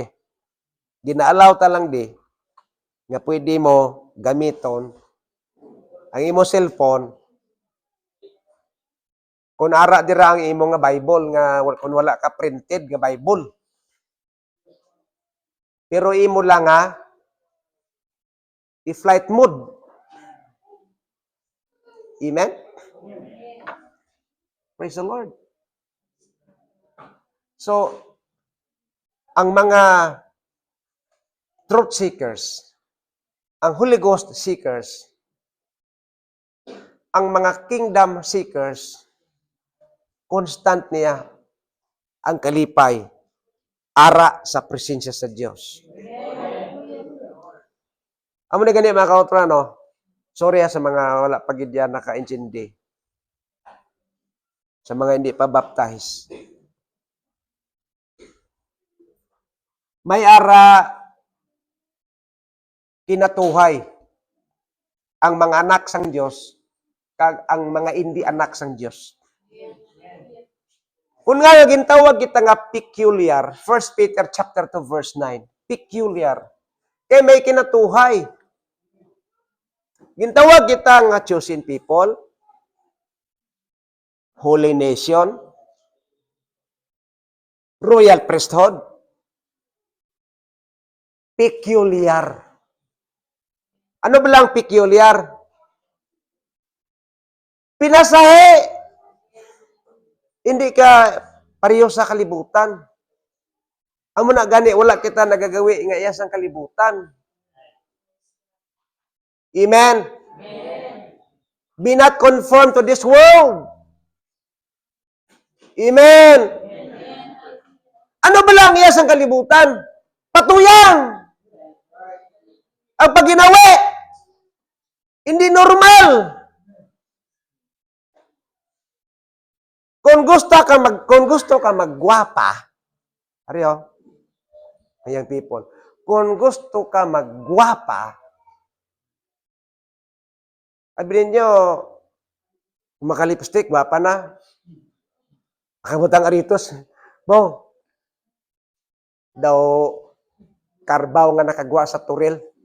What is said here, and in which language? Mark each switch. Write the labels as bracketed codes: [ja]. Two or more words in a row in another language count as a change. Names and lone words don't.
[hil] Ginaalaw ta lang di, nga pwede mo gamiton ang imo cellphone kung ara dira ang imo nga Bible nga kung wala ka printed nga Bible. Pero imo lang i- [en] flight mode. Amen? Praise the Lord. So, [hil] ang mga [en] truth seekers, [hil] ang [en] Holy Ghost seekers, [hil] ang mga [en] kingdom seekers, [hil] constant niya ang kalipay ara sa presensya sa Diyos. Amo na gani mga kautrano, sorry sa mga wala pagidya naka-intindi, [tl] sa mga hindi pa baptize. [hil] May ara kinatuhay ang mga anak sang Diyos kag ang mga hindi anak sang Diyos. Kung nga gintawag kita nga peculiar, 1 Peter chapter 2 verse 9, peculiar. Kay may kinatuhay. Gintawag kita nga [en] chosen people, holy nation, royal priesthood, peculiar. [hil] Ano ba lang peculiar? Pinasahe. Hindi ka pareho sa kalibutan. Amo na gani, wala kita nagagawi nga iya sang kalibutan. Amen? [en] Be not conformed to this world. Amen? [hil] Ano ba lang iya sang kalibutan? Patuyang! Ang paginawi, hindi normal. kung gusto ka maggwapa, ariyo, young people, kung gusto ka maggwapa, [tl] sabihin nyo, [hil] makalipstick, gwapa na. Makabutang aritos. Bo, daw, karbaw nga nakagwa sa turil.